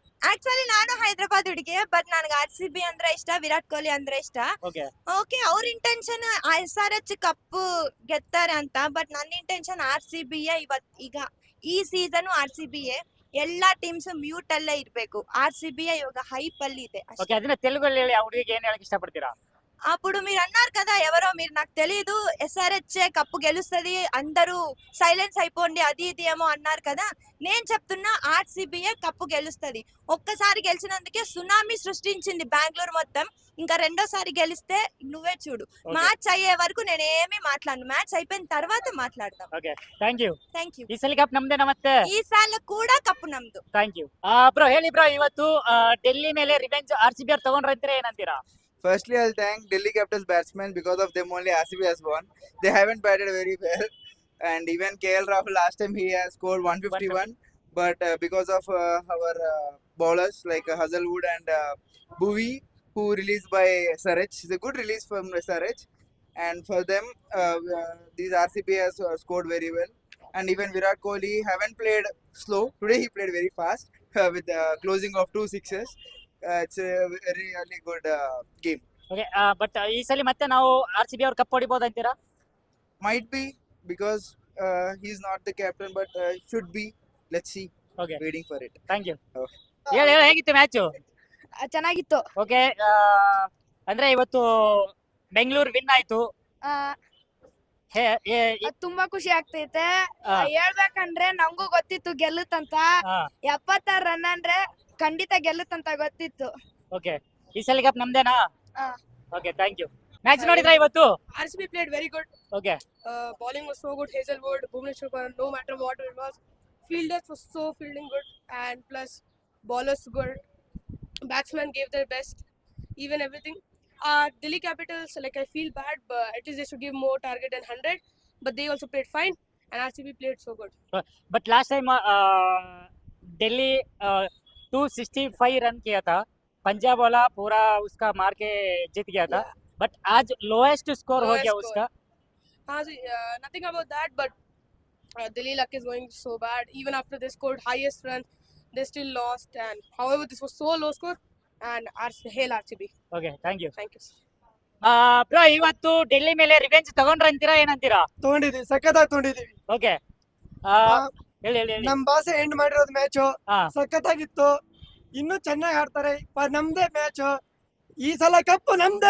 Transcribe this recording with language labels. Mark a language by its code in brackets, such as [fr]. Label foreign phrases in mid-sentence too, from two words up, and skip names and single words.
[kn] ಆಕ್ಚುಲಿ ನಾನು ಹೈದರಾಬಾದ್ ಹುಡುಗಿ, ಬಟ್ ನನ್ಗೆ RCB ಅಂದ್ರೆ ಇಷ್ಟ, ವಿರಾಟ್ ಕೊಹ್ಲಿ ಅಂದ್ರೆ ಇಷ್ಟ. ಓಕೆ ಓಕೆ, ಅವ್ರ ಇಂಟೆನ್ಷನ್ SRH ಕಪ್ಪು ಗೆತ್ತಾರೆ ಅಂತ. ಬಟ್ ನನ್ನ ಇಂಟೆನ್ಷನ್ RCB ಈಗ ಈ ಸೀಸನ್ RCB ಎಲ್ಲಾ [en] teams mute [kn] ಅಲ್ಲೇ ಇರ್ಬೇಕು. RCB ఇవాళ హైప్ ಅಲ್ಲಿ ಇದೆ అಷ್ಟೇ. ఓకే, ಅದನ್ನ తెలుగులో ಹೇಳಿ ಆ ಹುಡುಗಿಗೆ ఏం ಹೇಳಕ್ ఇష్టపడతారా? [te] అప్పుడు మీరు అన్నారు కదా, ఎవరో మీరు నాకు తెలీదు, SRH కప్పు గెలుస్తుంది, అందరూ సైలెన్స్ అయిపోండి అది ఇది ఏమో అన్నారు కదా. నేను చెప్తున్నా RCB కప్పు గెలుస్తుంది. ఒక్కసారి గెలిచినందుకే సునామీ సృష్టించింది బెంగళూరు మొత్తం. ఇంకా రెండోసారి గెలిస్తే నువ్వే చూడు. Okay. మ్యాచ్ అయ్యే వరకు నేను ఏమీ మాట్లాడను, మ్యాచ్ అయిపోయిన తర్వాత మాట్లాడదాం. ఓకే, [en] thank you. thank you. [kn] ಈ ಸಲ ಕಪ್ ನಮ್ದೇನಾ ಮತ್ತೆ? ಈ ಸಾಲ ಕೂಡ ಕಪ್ಪು ನಮ್ದು. [en] thank you. [kn] ಬ್ರೋ ಹೇಳಿ ಬ್ರೋ, ಇವತ್ತು ಡೆಲ್ಲಿ ಮೇಲೆ ರಿವೆಂಜ್ RCB ಅವ್ರು ತಗೊಂಡ್ರಂತೀರಾ, ಏನಂತೀರಾ? [en] Firstly, I'll thank Delhi Capitals batsmen. Because of them only RCB has won. They haven't batted very well, and even KL Rahul last time he has scored 151. But because of our bowlers like Hazelwood and Bhuvi, who released by SRH, it's a good release from SRH, and for them these RCB has scored very well. And even Virat Kohli haven't played slow. Today he played very fast with the closing of 2 sixes. It's a really good game. okay, but [kn] ಈ ಸಲ ಮತ್ತೆ ನಾವು RCB ಅವ್ರು ಕಪ್ ಹೊಡಿಬಹುದು ಅಂತೀರಾ? [en] Might be because he's not the captain, but should be. Let's see. ಓಕೆ, Waiting for it. thank you. Okay. [kn] ಹೇಳಿ ಹೇಗಿತ್ತು ಮ್ಯಾಚು? ಚೆನ್ನಾಗಿತ್ತು. ಓಕೆ, ಅಂದ್ರೆ ಇವತ್ತು ಬೆಂಗಳೂರು ವಿನ್ ಆಯ್ತು. ತುಂಬಾ ಖುಷಿ ಆಗ್ತೈತೆ. ಆ. ಹೇಳ್ಬೇಕಂದ್ರೆ ನಂಗೂ ಗೊತ್ತಿತ್ತು ಗೆಲ್ಲುತ್ತಂತ. 76 ರನ್ ಅಂದ್ರೆ ಖಂಡಿತ ಗೆಲ್ಲುತ್ತಂತ ಗೊತ್ತಿತ್ತು. ಓಕೆ, ಈ ಸಲ ಕಪ್ ನಮ್ದೇನಾ? ಆ. [en] okay, thank you. [kn] ಮ್ಯಾಚ್ ನೋಡಿದ್ರಾ ಇವತ್ತು? [en] RCB played very good. ಓಕೆ, Bowling was so good. Hazelwood, Bhuvneshwar Kumar, no matter what it was, fielders was so fielding good, and plus bowlers good. Batsmen gave their best, even everything. Delhi Capitals, like I feel bad, but at least they should give more target than 100. But they also played fine, and RCB played so good. [hi] बट [en] last time [hi] दिल्ली 265 रन किया था, पंजाब वाला पूरा उसका मार के जीत गया था. बट आज [en] lowest score [hi] हो [en] Lowest [hi] गया [en] score. [hi] उसका. [en] Nothing about that, but Delhi luck is going so bad. Even after they scored highest run, they still lost. And however, this was so low score. And hail RCB. okay, thank you. Thank you. [kn] ಬ್ರೋ, ಇವತ್ತು ಡೆಲ್ಲಿ ಮೇಲೆ ರಿವೆಂಜ್ ತಗೊಂಡ್ರಂತೀರಾ, ಏನಂತೀರಾ? ತಗೊಂಡಿದೀವಿ, ಸಖತ್ತಾಗಿ ತಗೊಂಡಿದೀವಿ. ಓಕೆ, ಹೇಳಿ ಹೇಳಿ ಹೇಳಿ. ನಮ್ ಬಾಸೆ ಎಂಡ್ ಮಾಡಿರೋದು ಮ್ಯಾಚ್ ಹಾ. ಸಖತ್ತಾಗಿತ್ತು. ಇನ್ನೂ ಚೆನ್ನಾಗಿ ಆಡ್ತಾರೆ. ನಮ್ದೇ ಮ್ಯಾಚ್, ಈ ಸಲ ಕಪ್ಪು ನಮ್ದೇ.